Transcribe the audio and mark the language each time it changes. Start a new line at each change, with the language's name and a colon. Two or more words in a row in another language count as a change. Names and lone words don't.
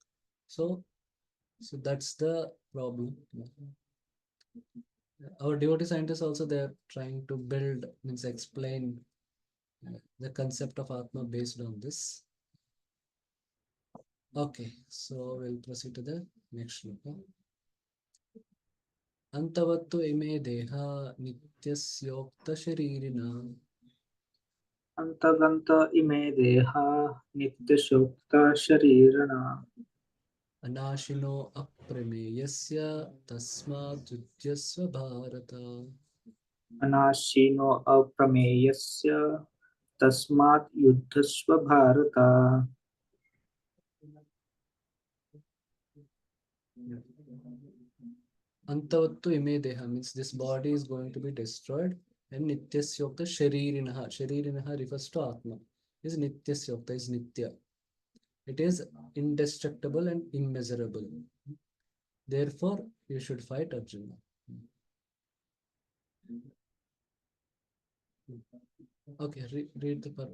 English: So that's the problem. Our devotee scientists also, they are trying to build, means explain the concept of atma based on this. Okay, so we'll proceed to the next shloka.
Sanskrit: ಅಂತವತ್ತು ಇಮೆ ದೇಹ ನಿತ್ಯಸ್ಯೋಕ್ತ ಶರೀರಿನ ಅಂತಗಂತ ಇಮೆ ದೇಹ ನಿತ್ಯಶೋಕ್ತ ಶರೀರಣ ಅನಾಶಿನೋ ಅಪ್ರಮೇಯಸ್ಯ ತಸ್ಮಾತ್ ಭಾರತ. ಅನಾಶೀನೋ ಅಪ್ರಮೇಯಸ್ಯ ತಸ್ಮಾತ್ ಯುದ್ಧಸ್ವ ಭಾರತ. ಅಂತವತ್ತು ಇಮೆ ದೇಹ
English: means this body is going to be destroyed, and
Sanskrit: नित्यस्योक्ताः शरीरिणः
English: refers to atma, is nityasyokta is nitya, it is indestructible and immeasurable, therefore you should fight Arjuna. Okay, read the part.